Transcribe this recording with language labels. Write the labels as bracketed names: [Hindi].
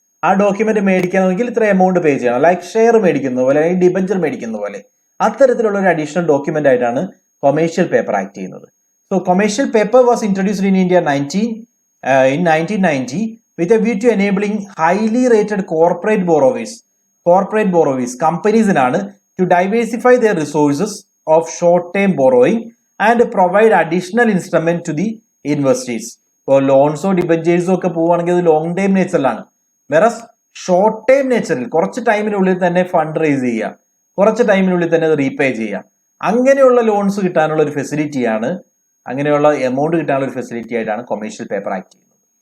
[Malayalam] ആ ഡോക്യുമെന്റ് മേടിക്കണമെങ്കിൽ ഇത്ര amount pay ചെയ്യണം, ലൈക്ക് ഷെയർ മേടിക്കുന്ന പോലെ അല്ലെങ്കിൽ ഡിബഞ്ചർ മേടിക്കുന്ന പോലെ. അത്തരത്തിലുള്ള ഒരു അഡീഷണൽ ഡോക്യുമെന്റ് ആയിട്ടാണ് കൊമേഴ്ഷ്യൽ പേപ്പർ ആക്ട് ചെയ്യുന്നത്. [English] so commercial paper was introduced in India in 1990 with a view to enabling highly rated corporate borrowers [Malayalam] കമ്പനീസിനാണ് [English] to diversify their resources of short-term borrowing and provide additional instrument to the investors. [Malayalam] ഇപ്പോൾ ലോൺസോ ഡിബഞ്ചേഴ്സോ ഒക്കെ പോവുകയാണെങ്കിൽ അത് long time നേച്ചറിലാണ്. വേറെ short time നേച്ചറിൽ കുറച്ച് ടൈമിനുള്ളിൽ തന്നെ fund raise ചെയ്യുക, കുറച്ച് ടൈമിനുള്ളിൽ തന്നെ അത് റീപേ ചെയ്യുക, അങ്ങനെയുള്ള ലോൺസ് കിട്ടാനുള്ള ഒരു ഫെസിലിറ്റിയാണ്, അങ്ങനെയുള്ള എമൗണ്ട് കിട്ടാനുള്ള ഒരു ഫെസിലിറ്റി ആയിട്ടാണ് കൊമേഴ്ഷ്യൽ പേപ്പർ ആക്ട് ചെയ്യുന്നത്.